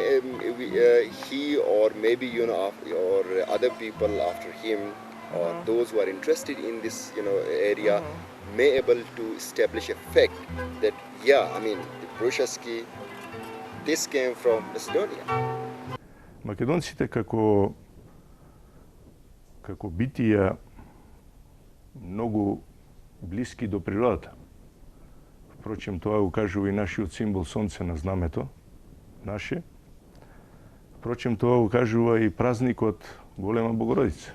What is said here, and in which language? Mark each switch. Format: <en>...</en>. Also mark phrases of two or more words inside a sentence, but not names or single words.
<en>he or maybe, or other people after him, or those who are interested in this, area, may able to establish a fact that, yeah, I mean, the Brushaski, this came from Macedonia.</en> <mk>Македонците како битија многу блиски до природата. Впрочем, тоа го кажува и нашиот символ сонце на знамето наше. Впрочем, тоа го кажува и празникот Голема Богородица.</mk>